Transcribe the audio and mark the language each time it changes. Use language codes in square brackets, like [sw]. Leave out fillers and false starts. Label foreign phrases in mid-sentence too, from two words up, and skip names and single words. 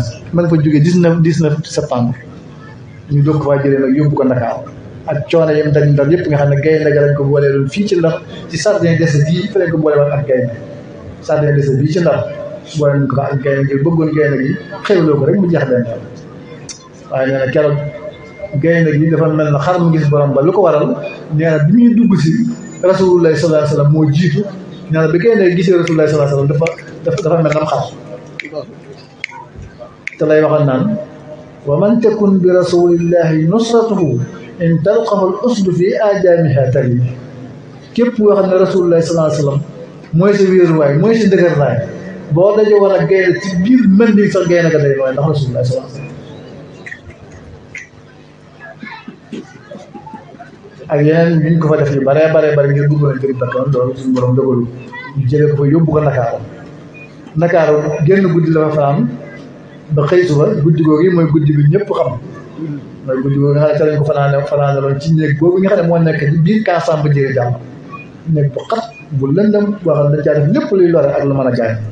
[wo] ma nga fa jógee 19 septembre ñu doog ko faa jëlee nag yóbbu ko Ndakaar ak coono yem dañ Ndar yëpp nga xam ne gaynde ga lañ ko boolee loolu fii ci Ndar ci sardin dese bii fa lañ ko boole woon ak gaynde sardin dese bii ci Ndar boole nañ ko fa ak gaynde ngir bëggoon gaynde gi xewloo ko rek mu jeex benn waaye nee na keroog gaynde gi dafa mel na xar mu gis borom ba lu ko waral nee na bi muy dugg si [ar] رسول الله صلى الله عليه وسلم [wo] moo jiitu nee na bi gaynde gi gisee [ar] رسول الله صلى الله عليه وسلم [wo] dafa mel nam xar te lay waxal naan [ar] ومن تكن برسول الله نصرته إن تلقه الأسد في آجامها تلي [wo] képp koo xam ne [ar] رسول الله صلى الله عليه وسلم [wo] mooy sa wéeruwaay mooy sa dëgër raay boo daje war a gaynde ci biir mën ni sax gaynde ga day nooy ndax [ar] رسول الله صلى الله عليه وسلم [wo] ak yeneen ñu ko fa def yu bare ngir dugg na jëri bakkan loolu suñu borom dogalu ñu jëlee ko fa yóbbu ko Ndakaaru génn guddi la fa fanaan ba xëy suba guddi googu yi mooy guddi bi ñëpp xam mooy guddi googu nga xam ne ca lañ ko fanaane loon ci néeg boobu nga xam ne moo nekk ci biir kaasam ba jëri jàmm néeg bu xat bu lëndëm boo xam ne dañ caa def lépp luy lore ak lu mën a gaañ